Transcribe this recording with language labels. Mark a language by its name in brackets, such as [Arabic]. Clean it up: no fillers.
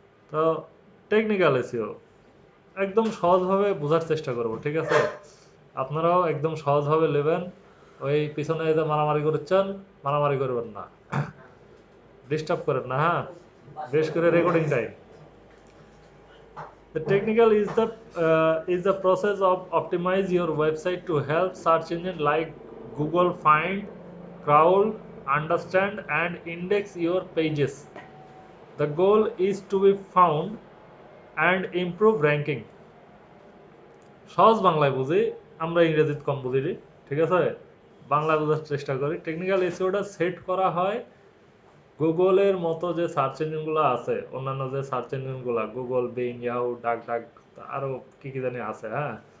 [Bangla] তো technical SEO একদম সহজভাবে বোঝার চেষ্টা করব, ঠিক আছে? আপনারাও একদম সহজভাবে নেবেন। ওই পিছনে যে মারামারি করছেন, মারামারি করবেন না, ডিস্টার্ব করেন না, হ্যাঁ? বেশ করে recording time. [English] The technical is the process of optimize your website to help search engine like Google find, crawl, understand and index your pages. The goal is to be found and improve ranking. [Bangla] সহজ বাংলায় বুঝি, আমরা ইংরেজিতে কম বুঝি, ঠিক আছে? বাংলা বোঝার চেষ্টা করি। টেকনিক্যাল এসইওটা সেট করা হয় গুগলের মতো যে সার্চ ইঞ্জিনগুলো আছে, অন্যান্য যে সার্চ ইঞ্জিনগুলো গুগল, বিং, ইয়াহু, ডাক ডাক আরও কী কী জানি আছে, হ্যাঁ?